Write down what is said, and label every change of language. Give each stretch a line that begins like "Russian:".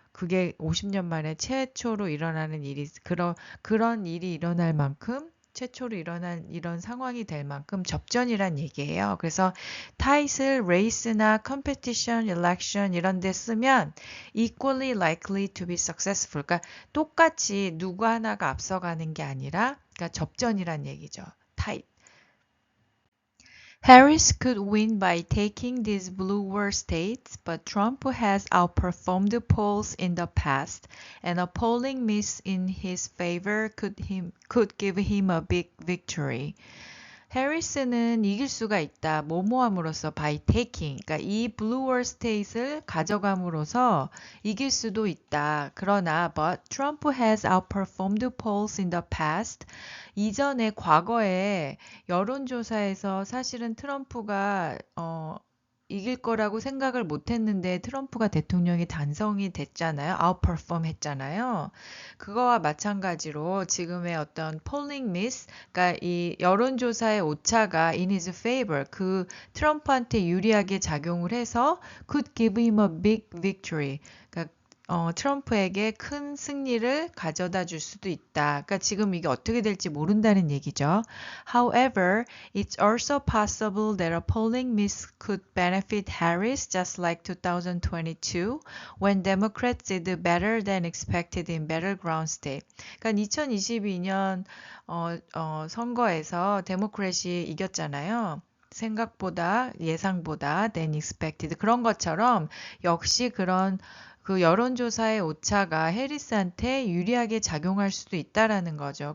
Korean: 그게 50년 만에 최초로 일어나는 일이 그런 일이 일어날 만큼 최초로 일어난 이런 상황이 될 만큼 접전이란 얘기예요. 그래서 타이틀, 레이스나 컴페티션, 일렉션 이런 데 쓰면
English: equally likely to be successful.
Korean: 그러니까 똑같이 누구 하나가 앞서가는 게 아니라 그러니까 접전이란 얘기죠. 타이틀.
English: Harris could win by taking these bluer states, but Trump has outperformed polls in the past, and a polling miss in his favor could give him a big victory.
Korean: 해리스는 이길 수가 있다. 뭐뭐함으로써 by taking. 그러니까 이 bluer state을 가져감으로써 이길 수도 있다. 그러나
English: but Trump has outperformed polls in the past.
Korean: 이전에 과거에 여론조사에서 사실은 트럼프가 이길 거라고 생각을 못 했는데 트럼프가 대통령이 당선이 됐잖아요. outperform 했잖아요. 그거와 마찬가지로 지금의 어떤 polling miss, 그러니까 이 여론조사의 오차가 in his favor, 그 트럼프한테 유리하게 작용을 해서
English: could give him a big victory.
Korean: 그러니까 트럼프에게 큰 승리를 가져다 줄 수도 있다. 그러니까 지금 이게 어떻게 될지 모른다는 얘기죠.
English: However, it's also possible that a polling miss could benefit Harris just like 2022 when Democrats did better than expected in battleground state.
Korean: 그러니까 2022년 선거에서 데모크래시 이겼잖아요. 생각보다 예상보다 than expected 그런 것처럼 역시 그런 그 여론조사의 오차가 해리스한테 유리하게 작용할 수도 있다라는 거죠.